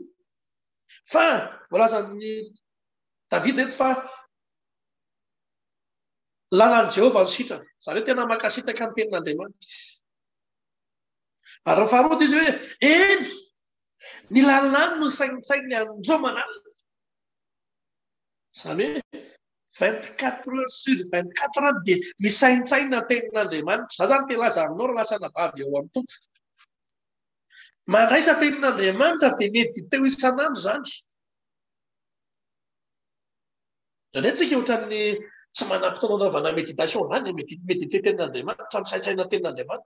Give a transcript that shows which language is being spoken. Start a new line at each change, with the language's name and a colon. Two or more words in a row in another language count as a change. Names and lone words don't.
Malagasy: Fa voalaza ny Davida eto fa lalan'i Jehovah no sitrany. Izany hoe tena makasitaka ny tenin'Andriamanitra izy. Ary faharoa izy hoe eny ny lalàny no saintsainy andro aman'alina. Izany hoe
French: 24 heures sur 24 heures
Malagasy: dia misaintsaina tenin'Andriamanitra. Za zany te-laza aminao raha lasa navavy eo amin'ny tompo. Mandraisa tenin'Andriamanitra dia mety teo isan'andro zany. Ndraindraitsika ohatran'ny tsy manam-potoana anaovana méditation zany, méditer tenin'Andriamanitra, misaintsaina tenin'Andriamanitra.